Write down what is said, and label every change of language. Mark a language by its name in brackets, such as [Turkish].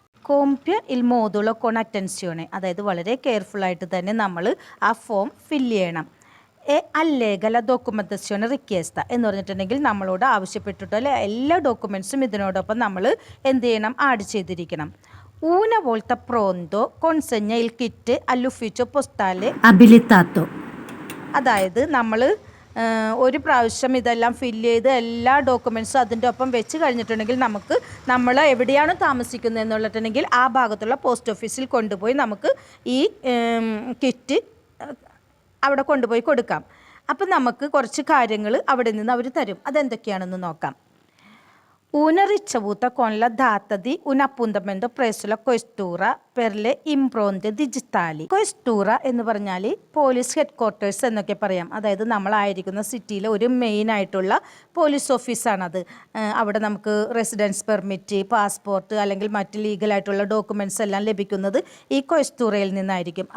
[Italian] കോംപ്യ ഇൽ മോതുളോ കോൺ അറ്റൻസിയോണെ, [Malayalam] അതായത് വളരെ കെയർഫുള്ളായിട്ട് തന്നെ നമ്മൾ ആ ഫോം ഫില്ല് ചെയ്യണം. അല്ലേഗല ഡോക്യുമെൻറ്റേഷൻ റിക്വസ്റ്റ് എന്ന് പറഞ്ഞിട്ടുണ്ടെങ്കിൽ നമ്മളോട് ആവശ്യപ്പെട്ടിട്ടുള്ള എല്ലാ ഡോക്യുമെൻറ്റ്സും ഇതിനോടൊപ്പം നമ്മൾ എന്ത് ചെയ്യണം, ആഡ് ചെയ്തിരിക്കണം. [Italian] Una volta pronto consegna il kit all'ufficio postale abilitato. [Malayalam] അതായത് നമ്മൾ ഒരു പ്രാവശ്യം ഇതെല്ലാം ഫില്ല് ചെയ്ത് എല്ലാ ഡോക്യുമെൻറ്റ്സും അതിൻ്റെ ഒപ്പം വെച്ച് കഴിഞ്ഞിട്ടുണ്ടെങ്കിൽ നമുക്ക് നമ്മൾ എവിടെയാണ് താമസിക്കുന്നത് എന്നുള്ളട്ടുണ്ടെങ്കിൽ ആ ഭാഗത്തുള്ള പോസ്റ്റ് ഓഫീസിൽ കൊണ്ടുപോയി നമുക്ക് ഈ കിറ്റ് അവിടെ കൊണ്ടുപോയി കൊടുക്കാം. അപ്പം നമുക്ക് കുറച്ച് കാര്യങ്ങൾ അവിടെ നിന്ന് അവർ തരും. അതെന്തൊക്കെയാണെന്ന് നോക്കാം. [Italian] Una ricevuta con la data di un appuntamento presso la questura per le impronte digitali. [Malayalam] questura എന്ന് പറഞ്ഞാൽ പോലീസ് ഹെഡ് ക്വാർട്ടേഴ്സ് എന്നൊക്കെ പറയാം. അതായത് നമ്മളായിരിക്കുന്ന സിറ്റിയിലെ ഒരു മെയിൻ ആയിട്ടുള്ള പോലീസ് ഓഫീസാണത്. അവിടെ നമുക്ക് റെസിഡൻസ് പെർമിറ്റ്, പാസ്പോർട്ട് അല്ലെങ്കിൽ മറ്റ് ലീഗലായിട്ടുള്ള ഡോക്യുമെൻറ്റ്സ് എല്ലാം ലഭിക്കുന്നത് ഈ ക്വസ്റ്റൂറയിൽ നിന്നായിരിക്കും.